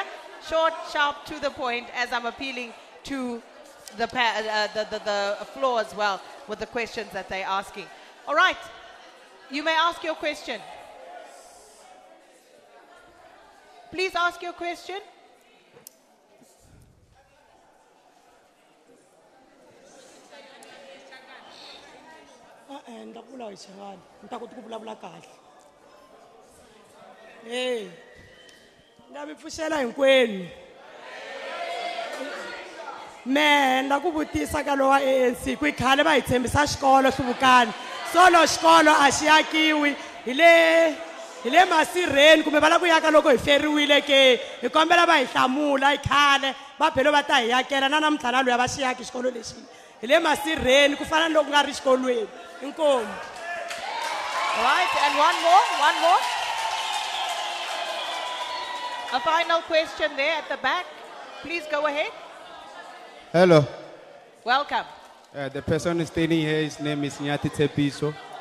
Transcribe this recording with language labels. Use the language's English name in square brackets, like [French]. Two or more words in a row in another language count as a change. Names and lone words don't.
[English] Short, sharp, to the point, as I'm appealing to the floor as well with the questions that they're asking. All right. You may ask your question. Please ask your question. [Tsonga] Hey, ngabipfushela hinkwenu. Me ndakuvutisa ka lowa ANC ku khale va hi tshembisa xikolo Hluvukani. Solo xikolo a xi yakiwi hi le masirheni kumbe va la ku yaka loko hi feriwile ke hi kombela va hi hlamula hi khale va phelo va ta hi yakela na namuntlha na loya va xi yaki xikolo lexi hi le masirheni ku fana loko nga ri xikolweni. Inkomu. [English] Right, and one more. A final question there at the back. Please go ahead. Hello. Welcome. The person standing here, his name is Nyati Tepiso.